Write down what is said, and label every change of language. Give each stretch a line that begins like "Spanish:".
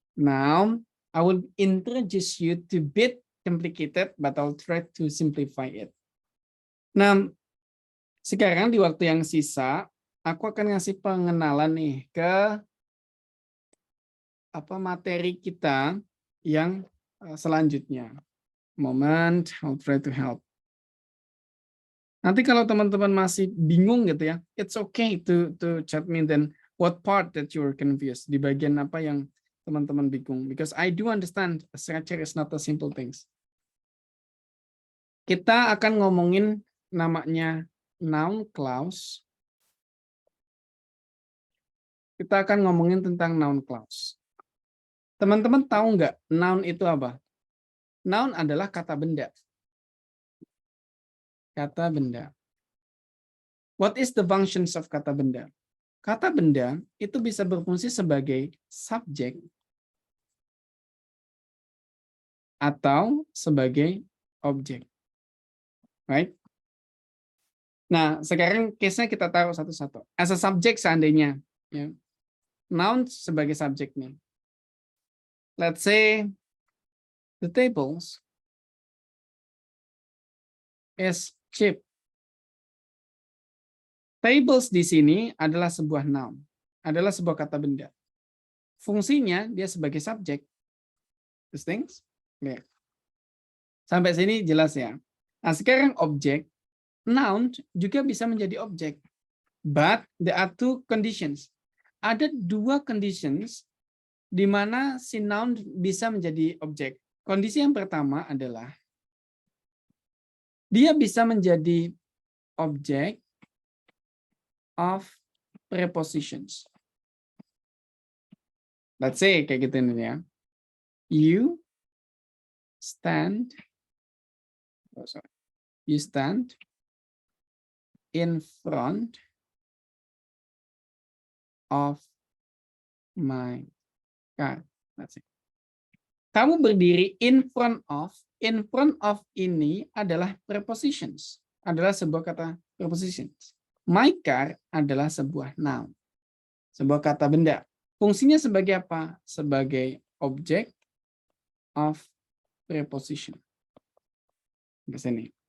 English: Now, I will introduce you to bit complicated, but I'll try to simplify it.
Indonesian: Nah, sekarang di waktu yang sisa, aku akan ngasih pengenalan nih ke materi kita yang selanjutnya.
English: Moment, I'll try to help.
Indonesian: Nanti kalau teman-teman masih bingung gitu ya,
English: it's okay to chat me, then What part that you're confused?
Indonesian: Di bagian apa yang teman-teman bingung?
English: Because I do understand structure is not a simple things.
Indonesian: Kita akan ngomongin namanya noun clause. Kita akan ngomongin tentang noun clause. Teman-teman tahu nggak noun itu apa? Noun adalah kata benda. Kata benda.
English: What is the functions of kata benda?
Indonesian: Kata benda itu bisa berfungsi sebagai subjek atau sebagai objek. Right? Nah, sekarang case-nya kita taruh satu-satu.
English: As a subject
Indonesian: seandainya, ya, noun sebagai subjeknya.
English: Let's say the tables is cheap.
Indonesian: Tables di sini adalah sebuah noun, adalah sebuah kata benda. Fungsinya dia sebagai subjek.
English: These things? Clear.
Indonesian: Sampai sini jelas ya. Nah, sekarang objek, noun juga bisa menjadi objek.
English: But there are two conditions.
Indonesian: Ada dua conditions di mana si noun bisa menjadi objek. Kondisi yang pertama adalah dia bisa menjadi objek of prepositions.
English: Let's say
Indonesian: kayak gitu ini ya.
English: You stand in front of my car. Let's say.
Indonesian: Kamu berdiri
English: in front of.
Indonesian: In front of ini adalah prepositions. Adalah sebuah kata prepositions. My car adalah sebuah noun. Sebuah kata benda. Fungsinya sebagai apa? Sebagai object of preposition. Sampai sini.